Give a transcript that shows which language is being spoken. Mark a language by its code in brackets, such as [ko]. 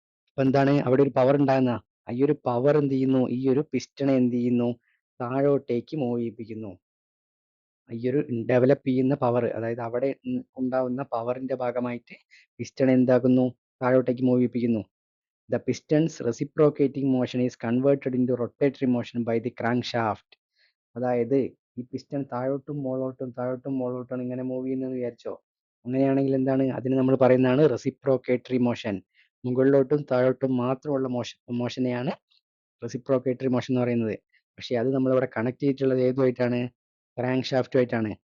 [ml] അപ്പൊ എന്താണ്, അവിടെ ഒരു പവർ ഉണ്ടാകുന്ന, ഈ ഒരു പവർ എന്ത് ചെയ്യുന്നു, ഈ ഒരു പിസ്റ്റണെ എന്ത് ചെയ്യുന്നു, താഴോട്ടേക്ക് മൂവ് ചെയ്യിപ്പിക്കുന്നു. ഈ ഒരു ഡെവലപ്പ് ചെയ്യുന്ന പവർ, അതായത് അവിടെ ഉണ്ടാവുന്ന പവറിന്റെ ഭാഗമായിട്ട് piston എന്താക്കുന്നു, താഴോട്ടേക്ക് move ചെയ്യിപ്പിക്കുന്നു. [en] The piston's reciprocating motion is converted into rotatory motion by the crankshaft. [ml] അതായത് ഈ പിസ്റ്റൺ താഴോട്ടും മോളോട്ടും ഇങ്ങനെ മൂവ് ചെയ്യുന്നെന്ന് വിചാരിച്ചോ. അങ്ങനെയാണെങ്കിൽ എന്താണ്, അതിന് നമ്മൾ പറയുന്നതാണ് റെസിപ്രോക്കേറ്ററി മോഷൻ. മുകളിലോട്ടും താഴോട്ടും മാത്രമുള്ള മോഷനെയാണ് റെസിപ്രോക്കേറ്ററി മോഷൻ എന്ന് പറയുന്നത്. പക്ഷെ അത് നമ്മളിവിടെ കണക്ട് ചെയ്തിട്ടുള്ളത് ഏതുമായിട്ടാണ്, ക്രാങ്ക് ഷാഫ്റ്റുമായിട്ടാണ്.